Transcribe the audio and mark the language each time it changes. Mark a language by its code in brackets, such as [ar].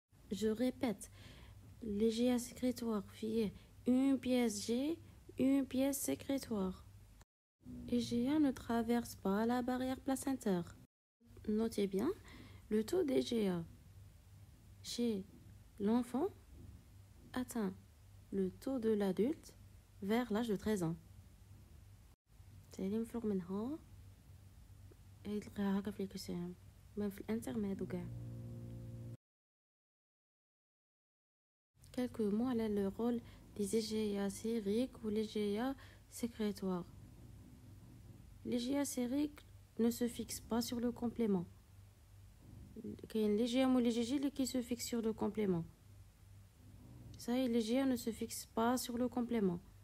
[fr] Je répète, l'IgA sécrétoire fait une pièce G, une pièce sécrétoire. IgA ne traverse pas la barrière placentaire. Notez bien, le taux d'IgA chez l'enfant atteint le taux de l'adulte vers l'âge de 13 ans. C'est [ar] مفروغ منها يلقاها هكا في الكسام ما في الانترميد وكاع. [fr] Quelques mots à le rôle des IgA sériques ou les IgA sécrétoires. Les IgA sériques ne se fixent pas sur le complément. Les IgA ou les IgG qui se fixent sur le complément. Ça, les IgA ne se fixent pas sur le complément.